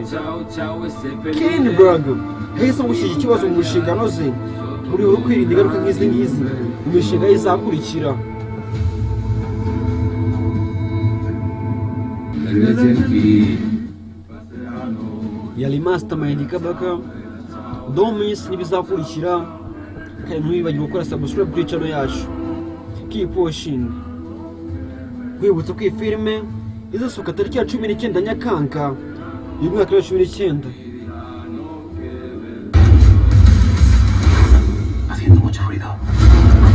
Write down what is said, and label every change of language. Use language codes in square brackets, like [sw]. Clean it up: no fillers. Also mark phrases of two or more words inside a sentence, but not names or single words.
[rw] Kinberg yahisemo gushyira ikibazo mu nshingano ze muri ubu kwirinda ingaruka nk'izi mu mishinga izakurikira. Yari mastermind kabaka Domis n'ibizakurikira kandi ntibibagirwe gukora subscribe kuri channel yacu. [en] Keep watching. [rw] Kwibutsa ko iyi filime izasohoka tariki ya 19 Nyakanga uyu mwaka wa 2019. [es] Haciendo mucho ruido.